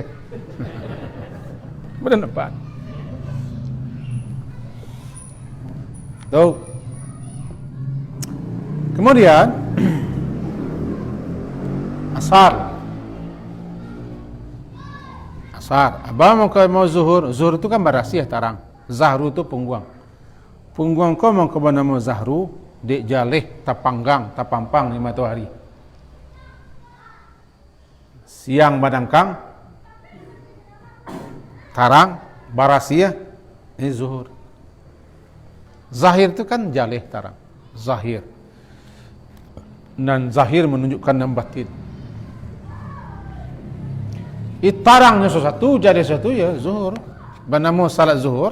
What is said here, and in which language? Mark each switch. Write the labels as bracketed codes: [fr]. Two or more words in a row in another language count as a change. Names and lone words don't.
[id] Boleh nampak. Tahu. Kemudian asar. Abang mau zuhur. [min] Zuhur itu kan barasiah tarang. Zahru itu pungguang. Pungguang kau mau ke nama Zahru, dek jalih tapanggang, tapampang di matahari. Siang badangkang, tarang, barasiah, [id] ini zuhur. [min] Zahir itu kan jalih tarang. [id] Zahir. Dan zahir menunjukkan yang batin. Tarangnya sesuatu, jadi sesuatu ya zuhur. Bernama salat zuhur.